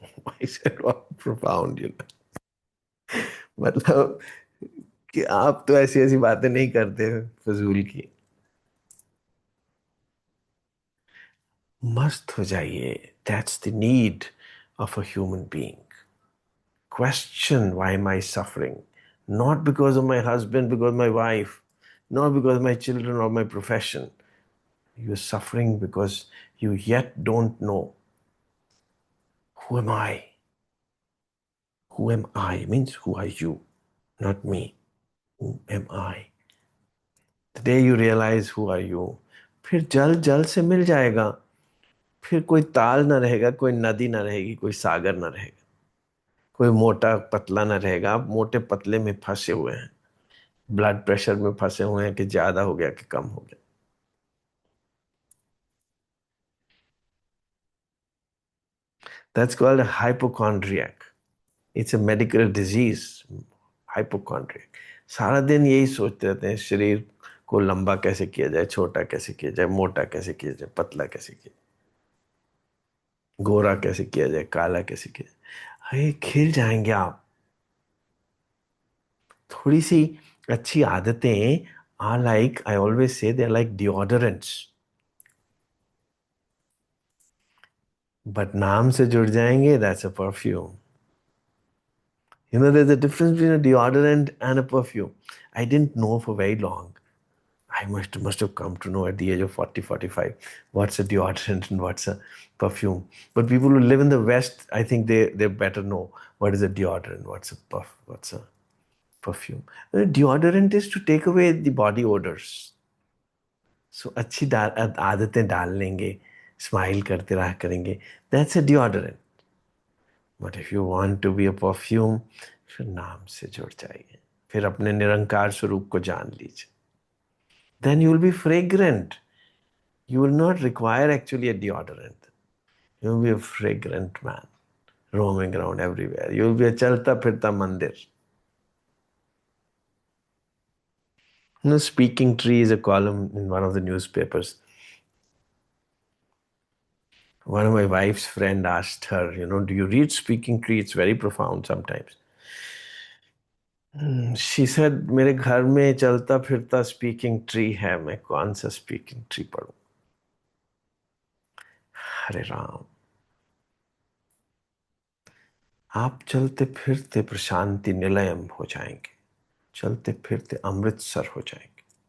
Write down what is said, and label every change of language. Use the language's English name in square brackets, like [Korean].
[English] I said what profound, you know, [Hindi] मतलब कि आप तो ऐसी ऐसी बातें नहीं करते फजूल की। मस्त हो जाइए, [English] That's the need of a human being. Question, why am I suffering? Not because of my husband, because of my wife, not because of my children or my profession. You're suffering because you yet don't know, who am I? Who am I means who are you, not me. Who am I? The day you realize who are you, [Hindi] फिर जल जल से मिल जाएगा। फिर कोई ताल ना रहेगा, कोई नदी ना रहेगी, कोई सागर ना रहेगा, कोई मोटा पतला ना रहेगा। आप मोटे पतले में फंसे हुए हैं, ब्लड प्रेशर में फंसे हुए हैं कि ज्यादा हो गया कि कम हो गया। [English] That's called a hypochondriac. It's a medical disease. Hypochondriac. [Hindi] सारा दिन यही सोचते रहते हैं, शरीर को लंबा कैसे किया जाए, छोटा कैसे किया जाए, मोटा कैसे किया जाए, पतला कैसे किया जाए, गोरा कैसे किया जाए, काला कैसे किया जाए। अरे खिल जाएंगे आप। थोड़ी सी अच्छी आदतें [English] are like, I always say, they're like deodorants. But [Hindi] नाम से जुड़ जाएंगे, [English] that's a perfume. You know, there's a difference between a deodorant and a perfume. I didn't know for very long. I must have come to know at the age of 40, 45, what's a deodorant and what's a perfume. But people who live in the West, I think they better know what is a deodorant, what's a perfume. Deodorant is to take away the body odors. [Hindi] So अच्छी आदतें डाल लेंगे, smile करते रहा करेंगे, [English] that's a deodorant. But if you want to be a perfume, [Hindi] फिर नाम से जुड़ जाइए, फिर अपने निरंकार स्वरूप को जान लीजिए. [English] Then you will be fragrant. You will not require actually a deodorant. You will be a fragrant man roaming around everywhere. You will be a [Hindi] chalta phirta mandir. [English] You know, Speaking Tree is a column in one of the newspapers. One of my wife's friend asked her, do you read Speaking Tree? It's very profound sometimes. She said, [Hindi] मेरे घर में चलता फिरता speaking tree है, मैं कौन सा speaking tree पढ़ूं? हरे राम, आप चलते फिरते प्रशांति निलयम हो जाएंगे, चलते फिरते अमृतसर हो जाएंगे।